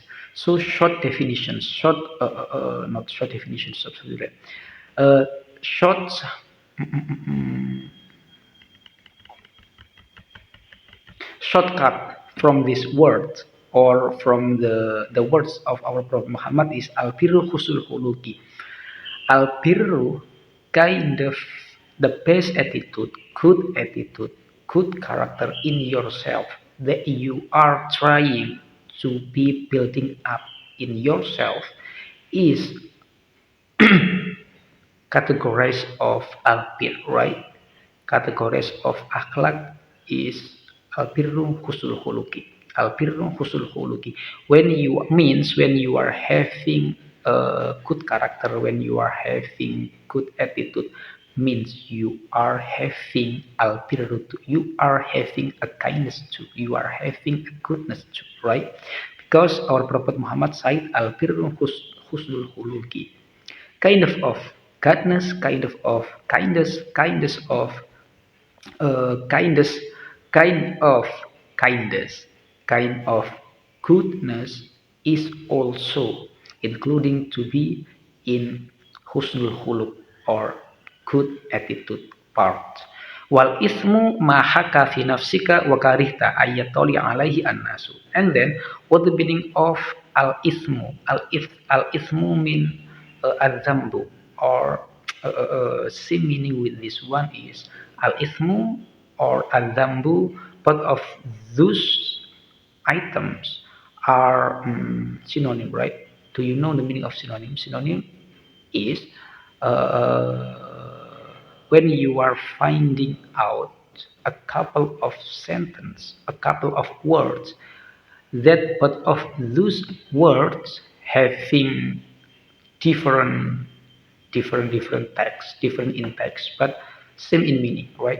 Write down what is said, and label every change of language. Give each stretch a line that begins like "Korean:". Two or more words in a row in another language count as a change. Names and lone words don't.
English: So short definitions, not short definitions, absolutely. Uh, short, shortcut from this word or from the words of our Prophet Muhammad is
Arabic: البر حسن الخلق.
English: Al-birru kind of the best attitude, good character in yourself that you are trying to be building up in yourself is categories of al-bir, right? Categories of akhlak is
Arabic: البر حسن الخلق. البر حسن الخلق.
English: When you are having a good character, when you are having good attitude, means you are having al-birru too. You are having a kindness too. You are having a goodness too, right? Because our Prophet Muhammad said
Arabic: البر حسن الخلق,
English: kind of kindness, kindness of kindness, kind of kindness, kind of goodness is also including to be in
Arabic: حسن الخلق
English: or good attitude part.
Arabic: والإثم ما حاك في نفسك وكرهت أن يطلع عليه الناس.
English: And then what the meaning of
Arabic: الإثم? الإثم
English: mean al-dhambu, or same meaning with this one is al-ithmu or al-dhambu. Both of those items are synonym, right? Do you know the meaning of synonym? Synonym is when you are finding out a couple of sentence, a couple of words that both of those words having different different text, different in text, but same in meaning, right?